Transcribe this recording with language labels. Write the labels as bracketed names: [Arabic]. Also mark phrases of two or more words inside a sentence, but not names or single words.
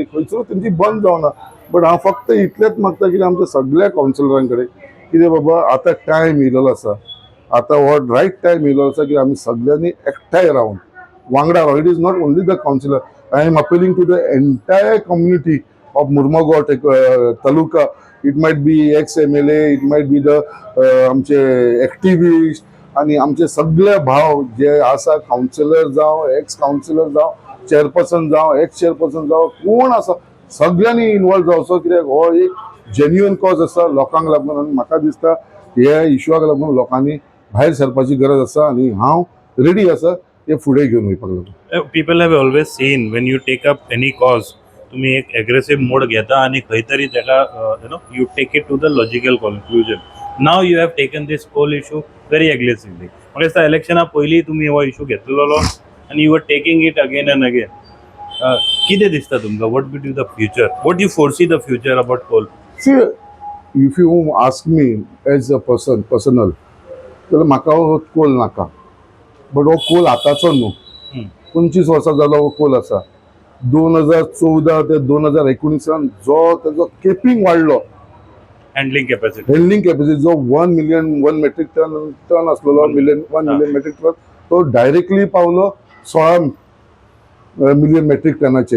[Konkani] खंयसरूच तेंची बंद जावना. बट हांव फक्त इतलेंच मागता की आमच्या सगळ्या कावन्सिलरां कडेन कितें बाबा आतां टायम येयलेलो आसा. आतां हो [English] right time [Konkani] येयलो आसा की आमी सगळ्यांनी एकठांय रावन वांगडा रावन. [English] It is not only the councillor. I am appealing to the entire community of Murmugao taluka. It might be ex MLA, it might be the [Konkani] आमचे एक्टिविस्ट आणि आमचे सगळे भाव जे आसा काउन्सिलर जावं [English] ex councillor [Konkani] जावं चेअरपर्सन जावं [English] ex chairperson [Konkani] जावं कोण आसा सगळ्यांनी इन्वॉल्व जावचो कित्याक हो एक [English] genuine cause [Konkani] आसा लोकांक लागून आनी म्हाका दिसता ह्या इशूआक लागून लोकांनी भायर सरपाची गरज आसा आनी हांव रेडी आसा हे फुडें घेवन वयपाक लागून. [English] People have always seen when you take up any cause [Konkani] तुम्ही एक [English] aggressive mode [Konkani] घेता आणि खंय तरी त्याला [English] you take it to the logical conclusion. Now you have taken this coal issue very aggressively. [Konkani] म्हाका दिसता इलेक्शना पयलीं तुमी हो इशू घेतलेलो आणि [English] you are taking it again and again. [Konkani] कितें दिसता तुमकां [English] what be the future what you foresee the future about coal? See, if you ask me as a personal, [Konkani] जाल्यार म्हाका हो कोल नाका. बट हो कोल आतांचो न्हू. 25 वर्सां जालो हो कोल आसा. 2014 ते 2019 जो तेजो केपिंग वाडलो [English] handling capacity [Konkani] जो 1 [English] metric ton [Konkani] आसलेलो 1 [English] million metric ton [Konkani] तो डायरेक्टली पावलो 16 मिलियन मेट्रीक टनाचेर.